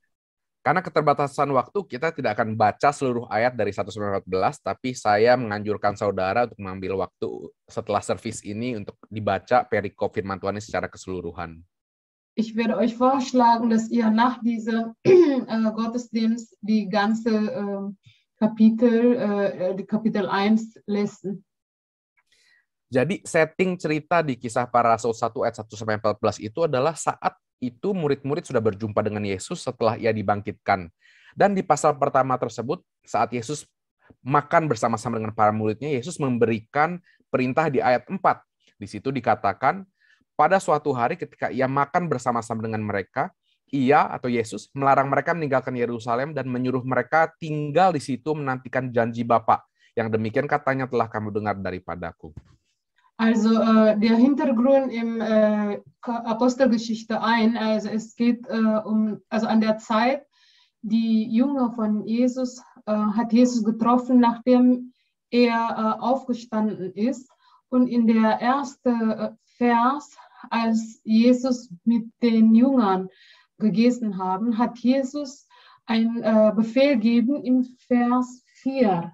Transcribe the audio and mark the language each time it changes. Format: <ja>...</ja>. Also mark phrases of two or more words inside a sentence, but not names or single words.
<id>Karena keterbatasan waktu, kita tidak akan baca seluruh ayat dari 1-14, tapi saya menganjurkan saudara untuk mengambil waktu setelah servis ini untuk dibaca perikop firman Tuhan secara keseluruhan.</id> <de>Ich werde euch vorschlagen, dass ihr nach diesem Gottesdienst die ganze die Kapitel 1 lesen.</de> <id>Jadi setting cerita di Kisah Para Rasul 1 ayat 1-14 itu adalah saat itu murid-murid sudah berjumpa dengan Yesus setelah ia dibangkitkan. Dan di pasal pertama tersebut, saat Yesus makan bersama-sama dengan para muridnya, Yesus memberikan perintah di ayat 4. Di situ dikatakan, pada suatu hari ketika ia makan bersama-sama dengan mereka, ia atau Yesus melarang mereka meninggalkan Yerusalem dan menyuruh mereka tinggal di situ menantikan janji Bapa. Yang demikian katanya telah kamu dengar daripadaku.</id> <de>Also der Hintergrund im Apostelgeschichte 1, also es geht an der Zeit, die Jünger von Jesus hat Jesus getroffen, nachdem er aufgestanden ist. Und in der ersten Vers, als Jesus mit den Jüngern gegessen haben, hat Jesus einen Befehl gegeben im Vers 4.</de>